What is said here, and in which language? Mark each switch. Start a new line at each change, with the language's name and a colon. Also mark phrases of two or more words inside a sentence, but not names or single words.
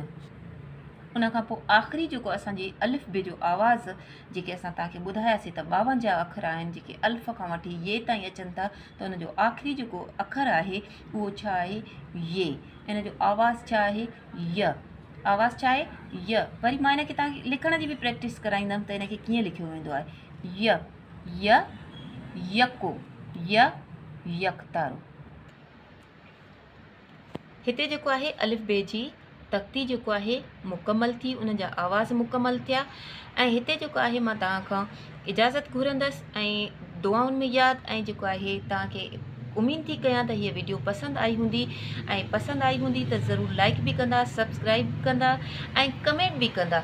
Sindhi: उन खां पोइ आख़िरी जेको असांजी अलिफ बे जो आवाज़ जेके असां तव्हांखे ॿुधायासीं त 52 अखर आहिनि जेके अल्फ़ खां वठी ये ताईं अचनि था, त उन जो आख़िरी जेको अखर आहे उहो छा आहे? ये। इन जो आवाज़ छा आहे? य। आवाज़ छा आहे? य। वरी मां हिनखे तव्हांखे लिखण जी बि प्रैक्टिस कराईंदमि त हिनखे कीअं लिखियो वेंदो आहे। य य यको, य यकतारो। हिते जेको आहे अलिफ बे जी तख़्ती जेको आहे मुकमल थी, उन जा आवाज़ मुकमल थिया। ऐं हिते जेको आहे मां तव्हां खां इजाज़त घुरंदसि ऐं दुआउनि में यादि, ऐं जेको आहे तव्हांखे उमेद थी कयां त हीअ वीडियो पसंदि आई हूंदी, ऐं पसंदि आई हूंदी त ज़रूरु लाइक बि कंदा, सब्सक्राइब कंदा ऐं कमेंट बि कंदा।